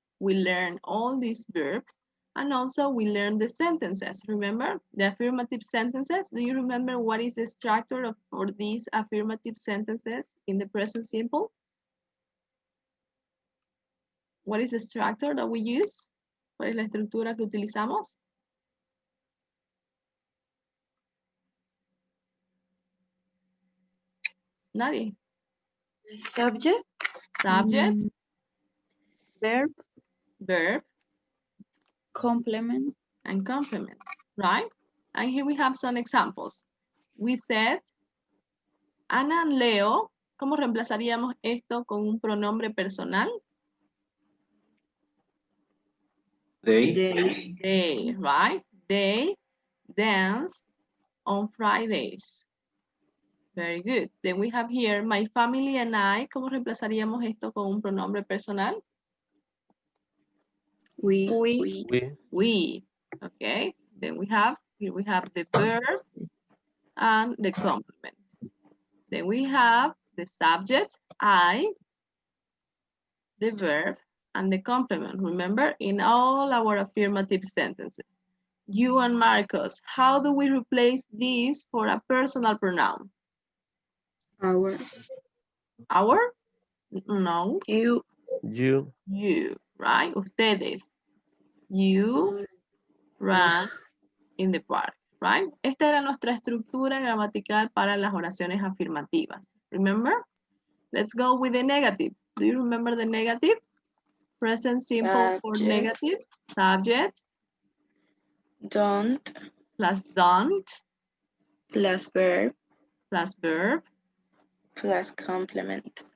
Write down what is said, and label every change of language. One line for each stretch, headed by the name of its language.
English: We learn all these verbs, and also we learn the sentences. Remember the affirmative sentences? Do you remember what is the structure for these affirmative sentences in the present simple? What is the structure that we use?
Spanish: ¿Cuál es la estructura que utilizamos? Nadie.
English: Subject. Subject, Verb. verb, Complement. and complement, right? And here we have some examples. We said,
Spanish: Ana and Leo, ¿cómo reemplazaríamos esto con un pronombre personal?
English: They, right? They dance on Fridays. Very good. Then we have here, my family and I,
Spanish: ¿cómo reemplazaríamos esto con un pronombre personal?
English: We. We, okay? Then here we have the verb and the complement. Then we have the subject, I, the verb, and the complement. Remember, in all our affirmative sentences. You and Marcos, how do we replace this for a personal pronoun? Our. Our? No. You. You, right? Ustedes. You ran in the park, right?
Spanish: Esta era nuestra estructura gramatical para las oraciones afirmativas.
English: Remember? Let's go with the negative. Do you remember the negative? Present simple for negative. Subject. Don't. Plus don't. Plus verb. Plus verb. Plus complement.